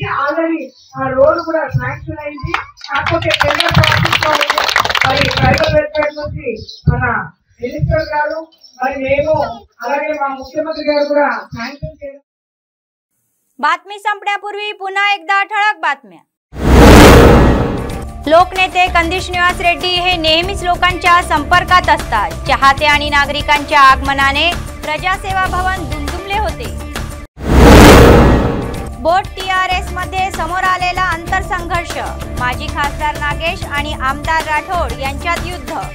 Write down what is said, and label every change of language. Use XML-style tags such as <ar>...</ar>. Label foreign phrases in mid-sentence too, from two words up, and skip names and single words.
<te>ఆల్రెడీ ఆ రోడ్ కూడా శాంక్షన్ అయింది. కాకపోతే</te> <en>tender process</en> <te>లో మరి</te> <en>tribal welfare</en> <te>నుంచి మన మినిస్టర్ గారు మరి మేము అలాగే మా मुख्यमंत्री गाరు కూడా శాంక్షన్ చేశారు.</te> <mr>बातमी संपण्यापूर्वी पुन्हा एकदा ठळक बातम्या. लोकनेते कंदी श्रीनिवास रेड्डी हे नेहमीच लोकांच्या संपर्कात असतात. चाहते आणि नागरिकांच्या आगमनाने प्रजासेवा भवन दुमदुमले होते. बोट TRS मध्ये समोर आलेला अंतरसंघर्ष, माजी खासदार नागेश आणि आमदार राठोड यांच्यात युद्ध.</mr>